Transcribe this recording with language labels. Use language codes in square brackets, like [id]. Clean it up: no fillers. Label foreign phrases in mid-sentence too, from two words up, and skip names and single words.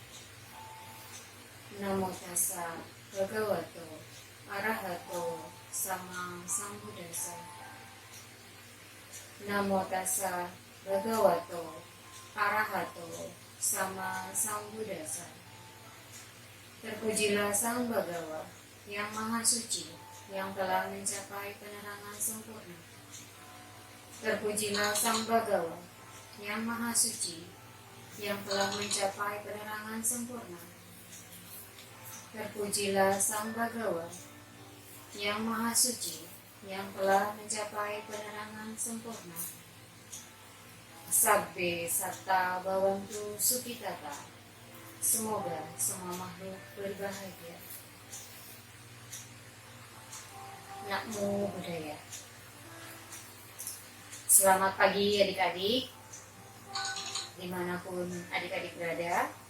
[pi] Namo tassa Bhagavato Arahato Sama Sambuddhassa. Namo tassa Bhagavato Arahato Sama Sambuddhassa. [id] Terpujilah Sang Bhagawa yang Maha Suci, yang telah mencapai penerangan sempurna. Terpujilah Sang Bhagawa yang Maha Suci, yang telah mencapai penerangan sempurna. Terpujilah Sang Bhagawa yang Maha Suci, yang telah mencapai penerangan sempurna. [pi] Sabbe satta bhavantu sukhitata. [id] Semoga semua makhluk berbahagia. [pi] Namo Buddhaya. [id] Selamat pagi adik-adik, dimanapun adik-adik berada.